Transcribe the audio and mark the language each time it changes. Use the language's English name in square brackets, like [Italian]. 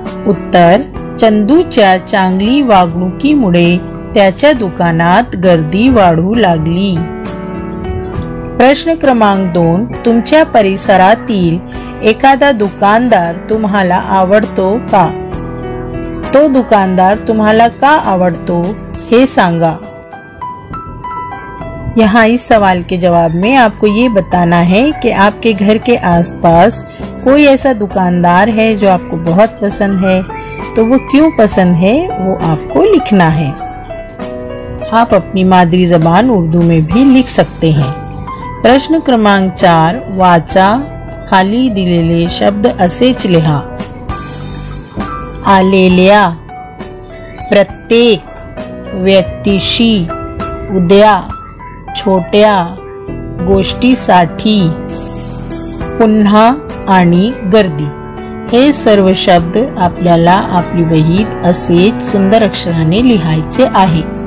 [Marathi] उत्तर, चंदूच्या चांगली वागणुकीमुळे त्याच्या दुकानात गर्दी वाढू लागली। प्रश्न क्रमांक 2, तुमच्या परिसरातील एखादा दुकानदार तुम्हाला आवडतो का? तो दुकानदार तुम्हाला का आवडतो हे सांगा। [Hindi] यहाँ इस सवाल के जवाब में आपको ये बताना है कि आपके घर के आसपास कोई ऐसा दुकानदार है जो आपको बहुत पसंद है, तो वो क्यों पसंद है वो आपको लिखना है। आप अपनी मादरी जबान उर्दू में भी लिख सकते हैं। [Marathi] प्रश्न क्रमांक 4, वाचा, खाली दिलेले शब्द असेच लिहा। आलेल्या, प्रत्येक, व्यक्तीशी, उद्या, छोट्या गोष्टीसाठी, पुन्हा आणि गर्दी, हे सर्व शब्द आपल्याला आपली वहीत असेच सुंदर अक्षराने लिहायचे आहे।